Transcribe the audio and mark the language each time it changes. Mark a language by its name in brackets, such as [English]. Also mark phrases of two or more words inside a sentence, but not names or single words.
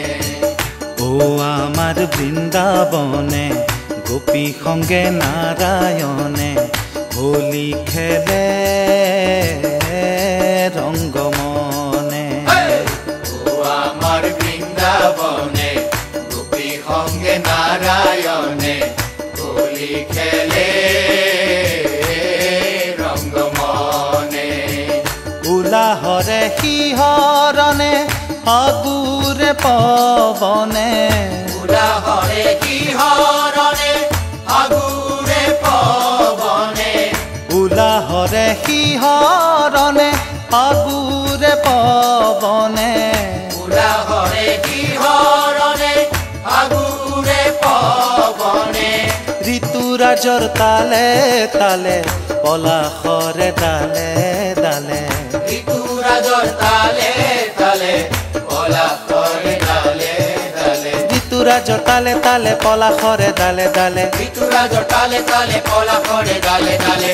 [Bangla] ও আমার বৃন্দাবনে গোপী সঙ্গে নারায়ণে হোলি খেলে রঙ্গমনে। ও আমার বৃন্দাবনে গোপী সঙ্গে নারায়ণে হোলি খেলে রঙ্গমনে। [Assamese] উলাহরে শিহৰণে ফাগুৰে পৱনে। উলাহৰে শিহৰণে ফাগুৰে পৱনে। উলাহৰে শিহৰণে ফাগুৰে পৱনে। উলাহৰে শিহৰণে ফাগুৰে পৱনে। ঋতুৰাজৰ তালে তালে পলাশৰে ডালে ডালে। ঋতুৰাজৰ তালে তালে পলাশৰে ডালে ডালে। ঋতুৰাজৰ তালে তালে পলাশৰে ডালে ডালে। ঋতুৰাজৰ তালে তালে পলাশৰে ডালে ডালে।